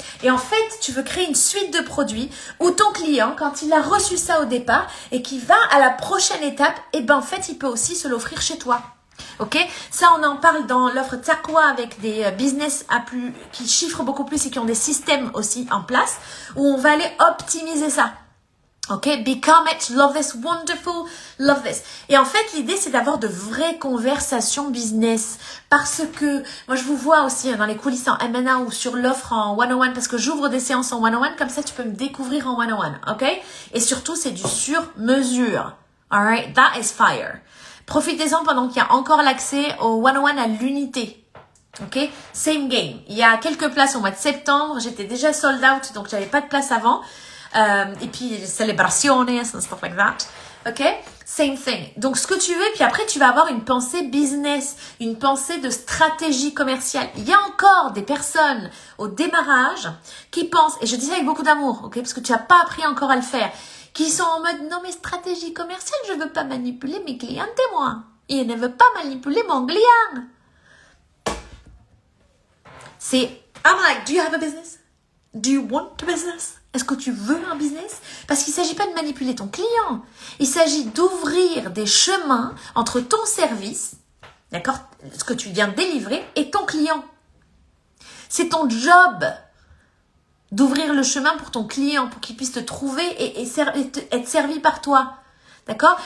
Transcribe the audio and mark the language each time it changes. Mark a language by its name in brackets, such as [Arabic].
[French] Et en fait, tu veux créer une suite de produits où ton client, quand il a reçu ça au départ et qu'il va à la prochaine étape, et ben en fait, il peut aussi se l'offrir chez toi. Ok? Ça, on en parle dans l'offre Taqwa avec des business qui chiffrent beaucoup plus et qui ont des systèmes aussi en place où on va aller optimiser ça. [English] Ok, become it, love this, wonderful, love this. [French] Et en fait, l'idée, c'est d'avoir de vraies conversations business. Parce que, moi, je vous vois aussi dans les coulisses en M&A ou sur l'offre en one-on-one, parce que j'ouvre des séances en one-on-one, comme ça, tu peux me découvrir en one-on-one, ok? Et surtout, c'est du sur-mesure. [English] Alright, that is fire. [French] Profitez-en pendant qu'il y a encore l'accès au one-on-one à l'unité. [English] Ok, same game. [French] Il y a quelques places au mois de septembre. J'étais déjà sold out, donc j'avais pas de place avant. Et puis, celebraciones [English] and stuff like that. [French] Ok? [English] Same thing. [French] Donc, ce que tu veux, puis après, tu vas avoir une pensée business, une pensée de stratégie commerciale. Il y a encore des personnes au démarrage qui pensent, et je dis ça avec beaucoup d'amour, ok? Parce que tu n'as pas appris encore à le faire, qui sont en mode, non mais stratégie commerciale, je veux pas manipuler mes clientes et moi. Il ne veut pas manipuler mon client. C'est, [English] I'm like, do you have a business? Do you want a business? [French] Est-ce que tu veux un business? Parce qu'il ne s'agit pas de manipuler ton client. Il s'agit d'ouvrir des chemins entre ton service, d'accord, ce que tu viens de délivrer, et ton client. C'est ton job d'ouvrir le chemin pour ton client, pour qu'il puisse te trouver et être servi par toi. D'accord?